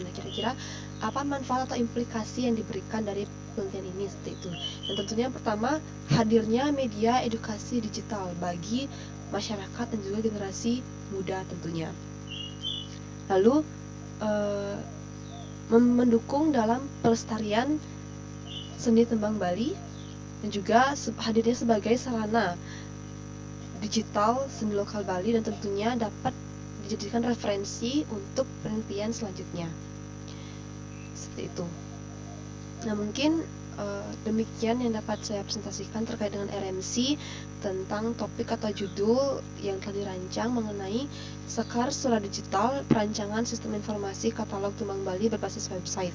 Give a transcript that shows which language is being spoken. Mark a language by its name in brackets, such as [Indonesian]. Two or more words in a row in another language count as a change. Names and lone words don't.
[Indonesian] Nah, kira-kira apa manfaat atau implikasi yang diberikan dari penelitian ini seperti itu. Dan tentunya yang pertama, hadirnya media edukasi digital bagi masyarakat dan juga generasi muda tentunya. Lalu mendukung dalam pelestarian seni tembang Bali dan juga hadirnya sebagai sarana digital seni lokal Bali dan tentunya dapat dijadikan referensi untuk penelitian selanjutnya. Seperti itu. Nah, mungkin demikian yang dapat saya presentasikan terkait dengan RMC tentang topik atau judul yang telah dirancang mengenai sekar secara digital perancangan sistem informasi katalog tembang Bali berbasis website.